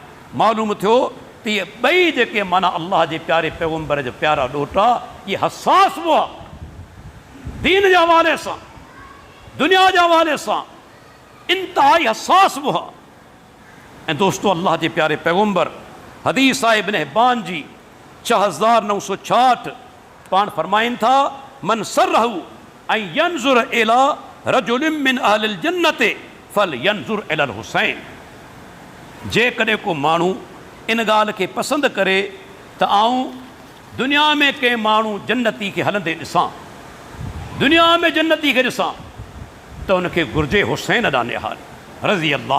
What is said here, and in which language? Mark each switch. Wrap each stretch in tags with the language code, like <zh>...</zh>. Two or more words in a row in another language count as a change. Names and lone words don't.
<sd>मालूम थियो त इहे ॿई जेके माना अल्लाह जे प्यारे पैगंबर जा प्यारा ॾोटा, इहे हसास हुआ दीन जे हवाले सां, दुनिया जे हवाले सां इंतिहाई हसास हुआ। ऐं दोस्तो अल्लाह जे प्यारे पैगंबर हदीस आहे इब्न हिब्बान जी 6966 पाण फरमाइनि था</sd> <ar>من سره أن ينظر إلى رجل من أهل الجنة فلينظر إلى الحسين.</ar> <sd>जेकॾहिं को माण्हू इन ॻाल्हि खे पसंदि करे त आऊं दुनिया में कंहिं माण्हू जन्नती खे हलंदे ॾिसां, दुनिया में जन्नती खे ॾिसां, त उनखे घुर्जे हुसैन ॾांहुं निहार</sd> <ar>رضي الله.</ar>